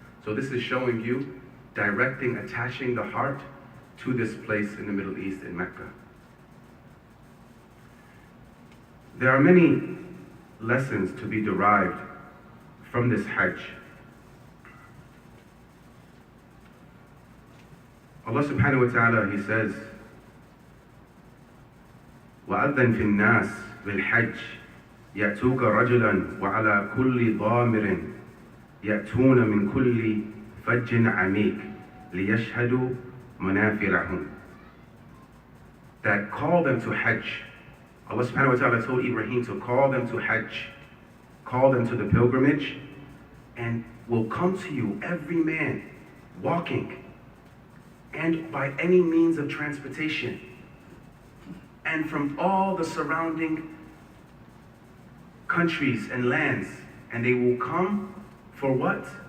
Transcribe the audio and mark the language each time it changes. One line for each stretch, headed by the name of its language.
English: So this is showing you, directing, attaching the heart to this place in the Middle East in Mecca. There are many lessons to be derived from this Hajj.
Arabic: Allah subhanahu wa ta'ala,
English: He says,
Arabic: وَأَذَّنْ فِي النَّاسِ بِالْحَجِّ يَأْتُوكَ رَجُلًا وَعَلَى كُلِّ ضَامِرٍ يَأْتُونَ مِنْ كُلِّ فَجٍّ عَمِيقٍ لِيَشْهَدُوا مَنَافِعَ لَهُمْ.
English: That call them to Hajj. Allah subhanahu wa ta'ala told Ibrahim to call them to Hajj, call them to the pilgrimage, and will come to you, every man, walking, and by any means of transportation, and from all the surrounding countries and lands, and they will come for what?